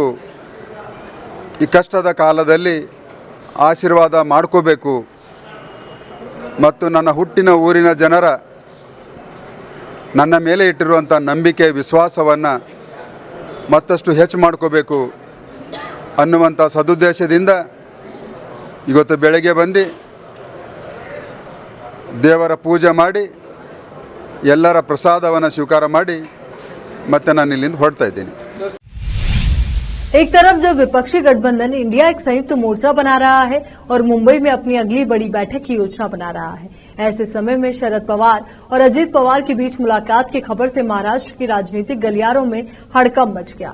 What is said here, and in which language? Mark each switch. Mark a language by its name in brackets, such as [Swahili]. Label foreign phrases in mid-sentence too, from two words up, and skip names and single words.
[Kannada] ಈ ಕಷ್ಟದ ಕಾಲದಲ್ಲಿ ಆಶೀರ್ವಾದ ಮಾಡ್ಕೋಬೇಕು ಮತ್ತು ನನ್ನ ಹುಟ್ಟಿನ ಊರಿನ ಜನರ ನನ್ನ ಮೇಲೆ ಇಟ್ಟಿರುವಂಥ ನಂಬಿಕೆ ವಿಶ್ವಾಸವನ್ನು ಮತ್ತಷ್ಟು ಹೆಚ್ಚು ಮಾಡ್ಕೋಬೇಕು ಅನ್ನುವಂಥ ಸದುದ್ದೇಶದಿಂದ ಇವತ್ತು ಬೆಳಗ್ಗೆ ಬಂದು ದೇವರ ಪೂಜೆ ಮಾಡಿ ಎಲ್ಲರ ಪ್ರಸಾದವನ್ನು ಸ್ವೀಕಾರ ಮಾಡಿ ಮತ್ತೆ ನಾನು ಇಲ್ಲಿಂದ ಹೊರಡ್ತಾ ಇದ್ದೀನಿ। [Hindi] एक तरफ जब विपक्षी गठबंधन इंडिया एक संयुक्त मोर्चा बना रहा है और मुंबई में अपनी अगली बड़ी बैठक की योजना बना रहा है, ऐसे समय में शरद पवार और अजीत पवार के बीच मुलाकात की खबर से महाराष्ट्र की राजनीतिक गलियारों में हड़कंप मच गया।